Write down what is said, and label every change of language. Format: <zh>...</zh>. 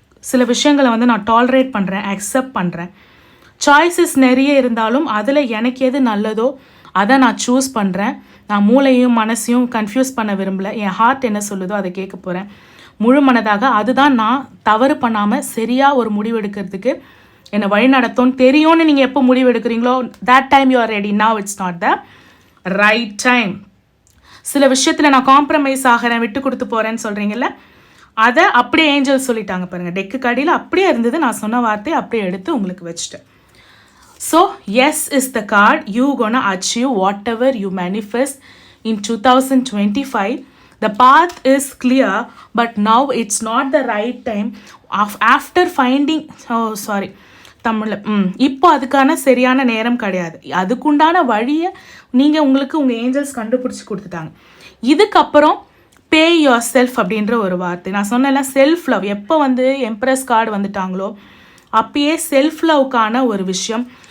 <ta>சில விஷயங்களை வந்து நான் டாலரேட் பண்ணுறேன், அக்செப்ட் பண்ணுறேன். சாய்ஸஸ் நிறைய இருந்தாலும் அதில் எனக்கு எது நல்லதோ அதை நான் சூஸ் பண்ணுறேன். நான் மூளையும் மனசையும் கன்ஃபியூஸ் பண்ண விரும்பலை. என் ஹார்ட் என்ன சொல்லுதோ அதை கேட்க போகிறேன் முழு மனதாக. அதுதான் நான் தவறு பண்ணாமல் சரியாக ஒரு முடிவு எடுக்கிறதுக்கு என்னை வழி நடத்தும்னு தெரியும்னு நீங்கள் எப்போ முடிவு எடுக்கிறீங்களோ</ta> <en>that time you are ready. Now it's not the right time.</en> <ta>சில விஷயத்தில் நான் காம்ப்ரமைஸ் ஆகிறேன், விட்டு கொடுத்து போகிறேன்னு சொல்கிறீங்கல்ல, அதை அப்படியே ஏஞ்சல் சொல்லிட்டாங்க பாருங்கள். டெக்கு கடியில் அப்படியே இருந்தது. நான் சொன்ன வார்த்தையை அப்படியே எடுத்து உங்களுக்கு வச்சுட்டேன்.</ta> <en>So yes is the card. You gonna achieve whatever you manifest in 2025. The path is clear, but now it's not the right time. After finding,</en> <ta>தமிழில் இப்போ அதுக்கான சரியான நேரம் கிடையாது. அதுக்குண்டான வழியை நீங்கள் உங்களுக்கு உங்கள் ஏஞ்சல்ஸ் கண்டுபிடிச்சி கொடுத்துட்டாங்க. இதுக்கப்புறம்</ta> <en>pay yourself</en> <ta>அப்படின்ற ஒரு வார்த்தை நான் சொன்னேன்ல. செல்ஃப் லவ் எப்போ வந்து எம்ப்ரஸ் கார்டு வந்துட்டாங்களோ அப்பயே செல்ஃப் லவ்க்கான ஒரு விஷயம்.</ta>